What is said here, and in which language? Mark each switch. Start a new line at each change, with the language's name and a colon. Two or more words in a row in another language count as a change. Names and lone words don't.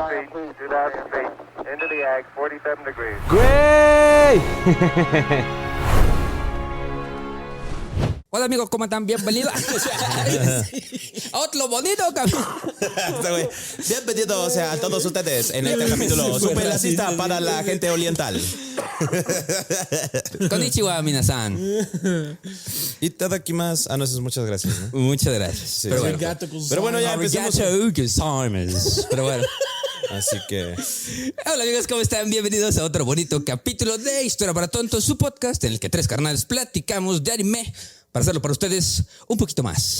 English: 2000 feet. Into the ag, 47 degrees.
Spanish: ¡Güey! Hola amigos, ¿cómo están? Bienvenidos a otro bonito capítulo. Bienvenidos a todos ustedes en este capítulo super racista para la gente oriental.
Japanese: こんにちは、皆さん.
Spanish: Itadakimasu. Ah, no, eso es muchas gracias, ¿no? Muchas gracias. Sí, pero, sí. bueno. Pero bueno, ya empecemos. Pero bueno. Así que... Hola amigos, ¿cómo están? Bienvenidos a otro bonito capítulo de Historia para Tontos, su podcast en el que tres carnales platicamos de anime para hacerlo para ustedes un poquito más